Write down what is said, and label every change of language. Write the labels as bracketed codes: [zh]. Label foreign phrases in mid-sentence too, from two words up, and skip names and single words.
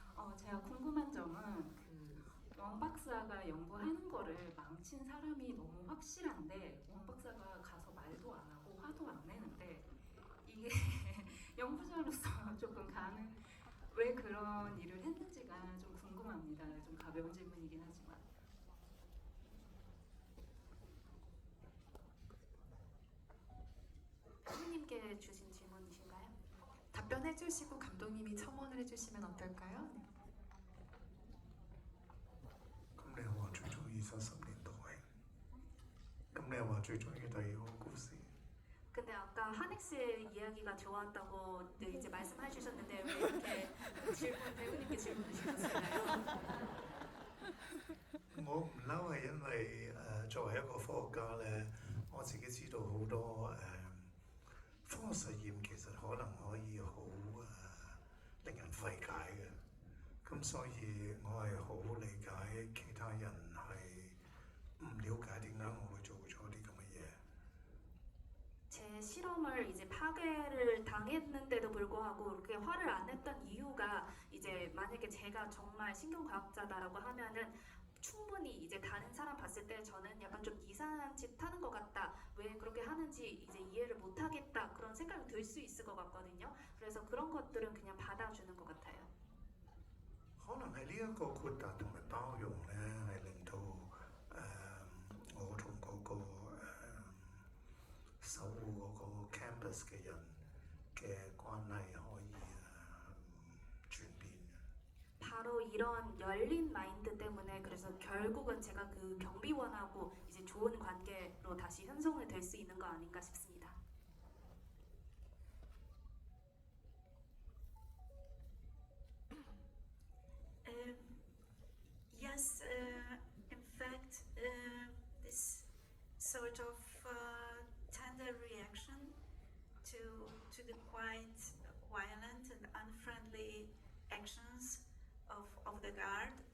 [ko] 제가 궁금한 점은 왕 박사가 연구하는 거를 망친 사람이 너무 확실한데 왕 박사가 가서 말도 안 하고 화도 안 내는데 이게 연구자로서 조금 왜 그런 일을 했는지가 좀 궁금합니다. 좀 가벼운 질문이긴 하지만. 선생님께 주신 질문이신가요? 답변해 주시고 감독님이 첨언을 해주시면 어떨까요? 네. [yue] 咁你話最中意30年代，咁你又話最中意第二個故事。 [ko] 근데 아까 하넥스의 이야기가 좋았다고 네, 이제 말씀해 주셨는데 왜 이렇게 배우님께 질문을 주셨을까요? [yue] 我唔嬲係因為作為一個科學家咧，我自己知道好多科學實驗其實可能可以好令人費解嘅，咁所以我係好理解其他人係唔了解點解我會做咗啲咁嘅嘢。 [ko] 제 실험을 이제 파괴를 당했는데도 불구하고 그렇게 화를 안 냈던 이유가 이제 만약에 제가 정말 신경과학자다라고 하면은 충분히 이제 다른 사람 봤을 때 저는 약간 좀 이상한 짓 하는 것 같다. 왜 그렇게 하는지 이제 이해를 못 하겠다. 그런 생각이 들 수 있을 것 같거든요. 그래서 그런 것들은 그냥 받아주는 것 같아요. [yue] 可能係呢一個豁達同埋包容咧，係令到我同嗰個守護嗰個 campus 嘅人嘅關係可以轉變嘅。 [ko] 바로 이런 열린 마인드 때문에 그래서 결국은 제가 그 경비원하고 이제 좋은 관계로 다시 형성이 될 수 있는 거 아닌가 싶습니다. [en] Yes, in fact, this sort of tender reaction to the quite violent and unfriendly actions of the guard,